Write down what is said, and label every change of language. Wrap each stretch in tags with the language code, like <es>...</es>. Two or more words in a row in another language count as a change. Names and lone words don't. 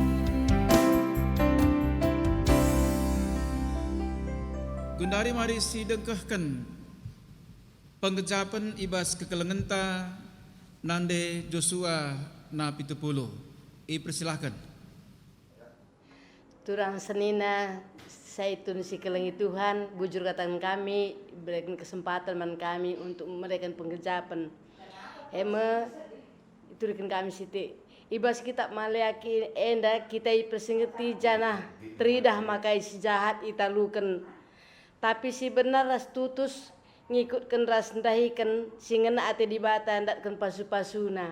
<btx>Gundari mari sidengkahkan pengecapan ibas kekelengenta nande Joshua na 70. Persilahkan. Turang senina saitun si kelengi Tuhan bujur</btx> <id>katakan kami berikan kesempatan</id> <btx>man</btx> <id>kami untuk memberikan pengecapan.</id> <btx>Iturikan kami siti ibas kitab Maleaki enda kita persingeti janah tridah makai si jahat italukan tapi si benar ras tutus ngikutkan ras ndahikan singena ate di bata ndatkan pasu-pasuna.</btx>